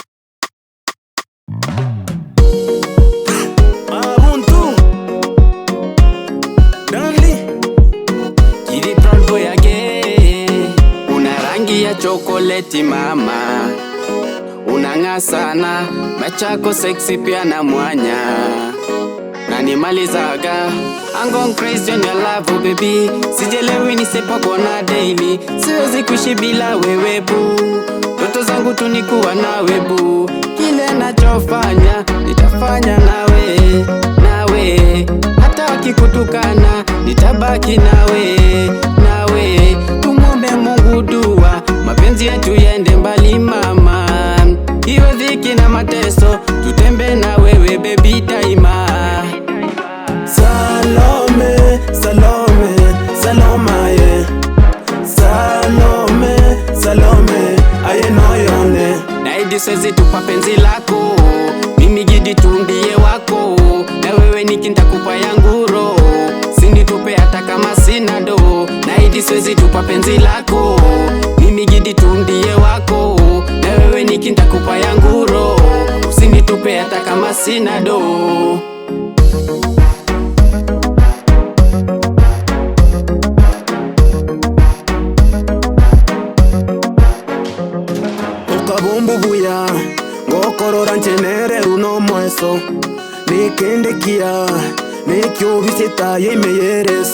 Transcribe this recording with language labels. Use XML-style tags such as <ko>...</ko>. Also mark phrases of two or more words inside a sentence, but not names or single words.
<sw>Chokoleti mama, unang'aa sana, machako sexy pia na mwanya, na nimalizaga</sw> <en>I'm gone crazy on your love baby,</en> <sw>sijelewi nisipokona daily, siwezi kuishi bila wewe boo, ndoto zangu tu ni kuwa nawe boo, kile nachofanya nitafanya nawe, hata wakikutukana nitabaki nawe, tumwombe Mungu dua, mapenzi yetu yende mbali mama, iwe dhiki na mateso, tutembe na wewe baby daima. Salome, Salome, Salomaye. Salome, Salome, aye noyone. Naidi siwezi tupa penzi lako, mimi Gidi tu ndiye wako, na wewe nikintakupa yangu roho, sinitupe hata kama sina do. Naidi siwezi tupa penzi lako, mimi Gidi tu ndiye wako, na wewe nikintakupa yangu roho, usinitupe hata kama sina do.</sw> <guz>Ukabumbu buya, ngokorora nchenere runo mweso, nikendekia nekyo biseta yemeyereso,</guz>